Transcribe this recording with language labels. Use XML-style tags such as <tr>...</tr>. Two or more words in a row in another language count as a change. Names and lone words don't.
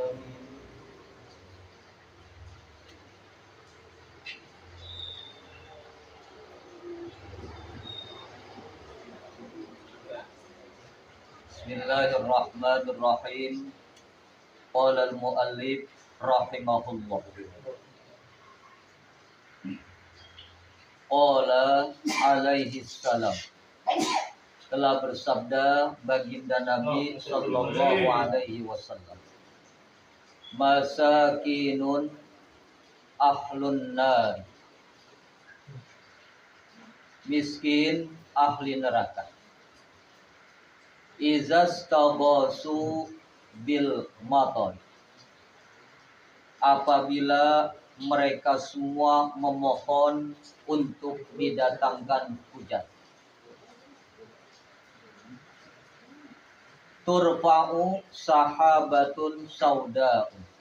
<ar>بسم الله الرحمن الرحيم. قال المؤلف رحمه الله. قال عليه السلام.</ar> <id>Telah bersabda baginda Nabi</id> <ar>صلى الله عليه وسلم. مساكين أهل النار.</ar> <id>Miskin ahli neraka.</id> <ar>إذا استغاثوا بالمطر.</ar> <id>Apabila mereka semua memohon untuk didatangkan hujan.</id> <ar>ترفع سحابة سوداء.</ar>